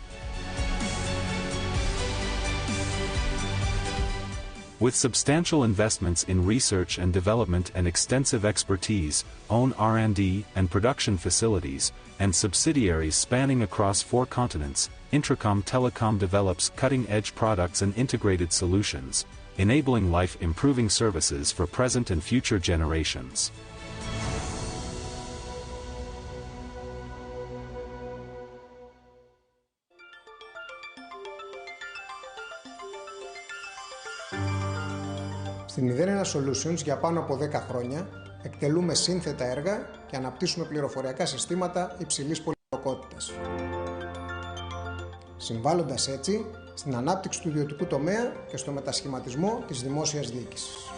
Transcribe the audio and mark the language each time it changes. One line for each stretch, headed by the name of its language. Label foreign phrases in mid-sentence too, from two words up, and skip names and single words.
English: With substantial investments in research and development and extensive expertise, own R&D and production facilities, and subsidiaries spanning across 4 continents, Intracom Telecom develops cutting-edge products and integrated solutions, enabling life-improving services for present and future generations.
Greek: Στην Ιδρύνα Solutions για πάνω από 10 χρόνια εκτελούμε σύνθετα έργα και αναπτύσσουμε πληροφοριακά συστήματα υψηλής πολυπλοκότητας, συμβάλλοντας έτσι στην ανάπτυξη του ιδιωτικού τομέα και στο μετασχηματισμό της δημόσιας διοίκησης.